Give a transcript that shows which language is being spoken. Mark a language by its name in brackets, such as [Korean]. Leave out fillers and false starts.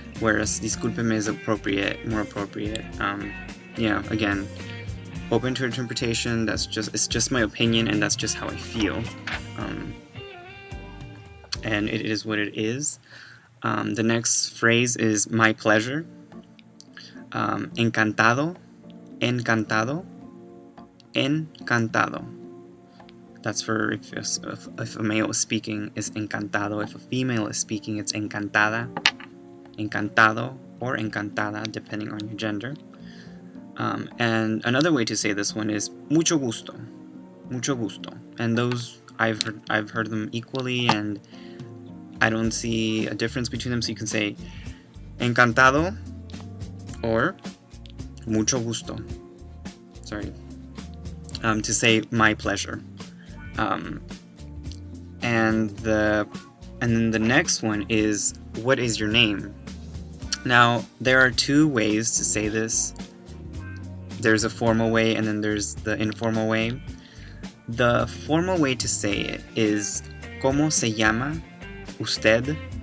[English] Whereas discúlpeme is more appropriate. Yeah, again, open to interpretation. It's just my opinion, and that's just how I feel. And it is what it is. The next phrase is my pleasure. [Spanish] Encantado, encantado, encantado. [English] That's for if a male is speaking, is encantado. If a female is speaking, it's encantada, encantado, or encantada, depending on your gender. And another way to say this one is [Spanish] mucho gusto, mucho gusto. [English] And those I've heard them equally, and I don't see a difference between them. So you can say encantado or mucho gusto. Sorry. To say my pleasure. And then the next one is what is your name? Now there are two ways to say this. There's a formal way and then there's the informal way. The formal way to say it is [Spanish] ¿Cómo se llama usted?